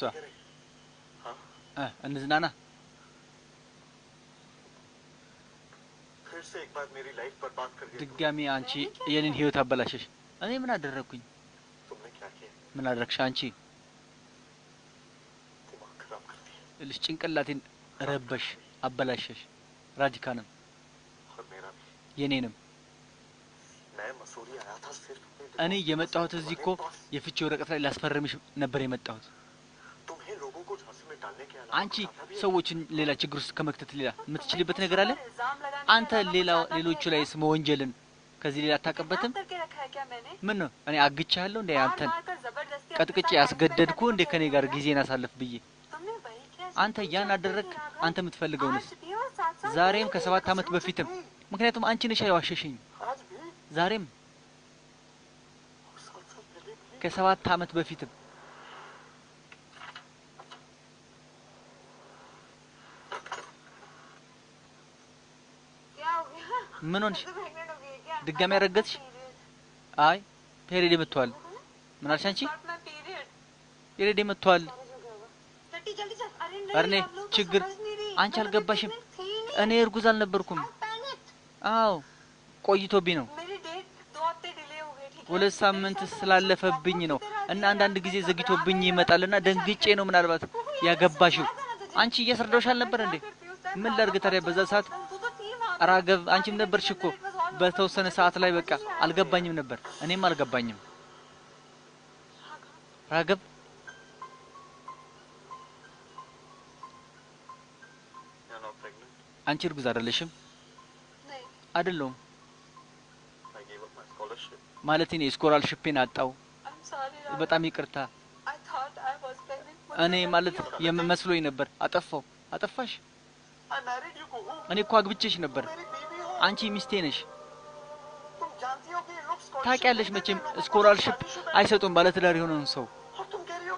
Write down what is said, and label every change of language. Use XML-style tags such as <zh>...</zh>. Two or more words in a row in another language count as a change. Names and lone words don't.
<hi>पार्टी करें? हाँ.</hi> <am>እንዝናና።</am> <hi>फिर से एक बार मेरी लाइफ बर्बाद कर दी.</hi> <am>ድጋሚ አንቺ የኔን ህይወት አበላሸሽ። እኔ ምን አደረኩኝ?</am> <hi>तुमने क्या किया?</hi> <am>ምን አደረግሽ አንቺ?</am> <hi>दिमाग खराब कर दिया.</hi> <am>ልጅ ጭንቅላቴን ረበሽ፣ አበላሸሽ። ራዲካንም</am> <hi>और मेरा भी.</hi> <am>የኔንም።</am> <hi>मैं मसूरी आया था सिर्फ</hi> <am>እኔ የመጣሁት እዚህ እኮ የፍቺ ወረቀት ላይ ላስፈርምሽ ነበር የመጣሁት።</am> <hi>तुम्हें लोगों को झांसे में डालने के अलावा</hi> <am>አንቺ</am> <hi>कुछ आता भी है?</hi> <am>ሰዎችን ሌላ ችግር ውስጥ ከመክተት ሌላ የምትችልበት ነገር አለ?</am> <hi>इल्जाम लगाने</hi> <am>አንተ ሌሎቹ ላይ ስም ወንጀልን ከዚህ ሌላ አታውቅበትም?</am> <hi>करके रखा है क्या मैंने</hi> <am>ምን ነው እኔ አግቻለሁ እንዴ? አንተን</am> <hi>मार कर जबरदस्ती</hi> <am>ቀጥቅጬ ያስገደድኩ እንዴ ከኔ ጋር ጊዜን አሳልፍ ብዬ?</am> <hi>तुमने वही किया</hi> <am>አንተ ያን አደረግ። አንተ የምትፈልገውንስ?</am> <hi>आज भी और साथ</hi> <am>ዛሬም ከ7 ዓመት በፊትም ምክንያቱም አንቺ ነሽ ያዋሸሽኝ።</am> <hi>आज भी</hi> <am>ዛሬም</am> <hi>और साथ साथ पहले भी</hi> <am>ከ7 ዓመት በፊትም</am> <hi>क्या हो गया</hi> <am>ምን ሆንሽ?</am> <hi>प्रेग्नेंट हो गई है क्या</hi> <am>ድጋሚ ያረገዝሽ? አይ ፔሬድ መጥቷል። ምን አልሽ አንቺ?</am> <en>Not my period</en> <am>ፔሬድ መጥቷል።</am> <hi>टट्टी जल्दी चल अरे अरे नहीं, आप लोग तो चिगर- समझ नहीं रही</hi> <am>አንቺ</am> <hi>मैं तो</hi> <am>አልገባሽም።</am> <hi>pregnant थी नहीं</hi> <am>እኔ እርጉዝ አልነበርኩም።</am> <en>I'm panicked</en> <am>አዎ ቆይቶብኝ ነው።</am> <hi>मेरी डेट 2 हफ्ते डिले हो गई ठीक है</hi> <am>2 ሳምንት ስላለፈብኝ ነው እና አንዳንድ ጊዜ ዘግቶብኝ ይመጣልና ደንግጬ ነው ምናልባት ያገባሽው። አንቺ እያስረዳሁሽ አልነበር እንዴ? ምን ላድርግ ታዲያ በዛ ሰዓት? ራገብ አንቺም ነበርሽ እኮ በተወሰነ ሰዓት ላይ በቃ አልገባኝም ነበር። እኔም አልገባኝም። ራገብ</am> <en>You're not pregnant.</en> <am>አንቺ እርጉዝ አይደለሽም?</am> <hi>नहीं</hi> <am>አይደለሁም</am> <en>I gave up my scholarship.</en> <am>ማለት እኔ ስኮላርሺፔን አጣው። I'm sorry በጣም ይቅርታ። I thought I was pregnant እኔ ማለት የምመስሎኝ ነበር። አጠፋው። አጠፋሽ? I married you, Kuhu. እኔ እኮ አግብቼሽ ነበር።</am> <hi>मेरी बीवी हो.</hi> <am>አንቺ ሚስቴ ነሽ።</am> <hi>तुम जानती हो कि ये लोग scholarship</hi> <am>ታውቂያለሽ</am> <hi>देते</hi> <am>መቼም</am> <hi>हैं लोगों को</hi> <am>ስኮላርሺፕ</am> <hi>शादीशुदा है.</hi> <am>አይሰጡም ባለትዳር የሆነውን ሰው።</am> <hi>और तुम कह रही हो</hi>